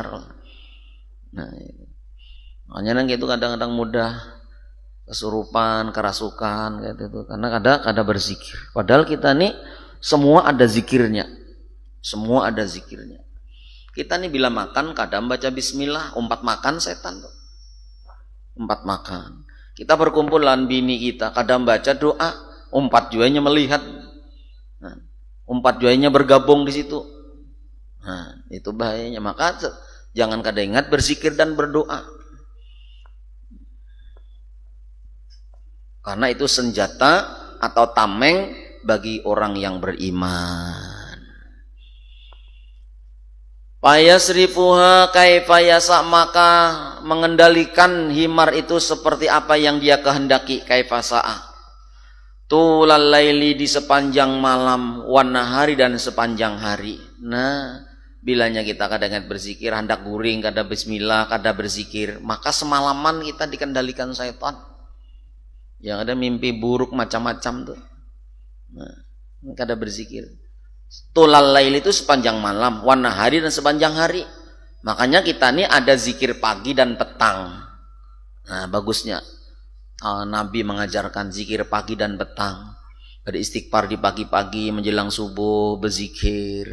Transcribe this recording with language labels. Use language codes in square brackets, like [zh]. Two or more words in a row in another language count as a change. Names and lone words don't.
[id] Nah, makanya nang itu kadang-kadang mudah kesurupan, kerasukan kayak itu karena kada berzikir. Padahal kita nih semua ada zikirnya. Semua ada zikirnya. Kita nih bila makan kadang baca bismillah, umpat makan setan tuh. Umpat makan. Kita berkumpul dengan bini kita, kadang baca doa, umpat juanya melihat. Nah, umpat juanya bergabung di situ. Nah, itu bahayanya. Maka jangan kada ingat berzikir dan berdoa. Karena itu senjata atau tameng bagi orang yang beriman. [ar] فيصرفها كيف يشاء, [id] maka mengendalikan himar itu seperti apa yang dia kehendaki. [ar] كيف شاء طول الليل, [id] di sepanjang malam, [ar] والنهار, [id] dan sepanjang hari. Nah bilanya kita kadang berzikir, hendak guring kada bismillah, kada berzikir, maka semalaman kita dikendalikan syaitan. Yang ada mimpi buruk macam-macam tuh. Nah kada berzikir. [ar] طول الليل [id] itu sepanjang malam, [ar] والنهار, [id] dan sepanjang hari. Makanya kita nih ada zikir pagi dan petang. Nah bagusnya Nabi mengajarkan zikir pagi dan petang. Beristighfar di pagi-pagi menjelang subuh, berzikir.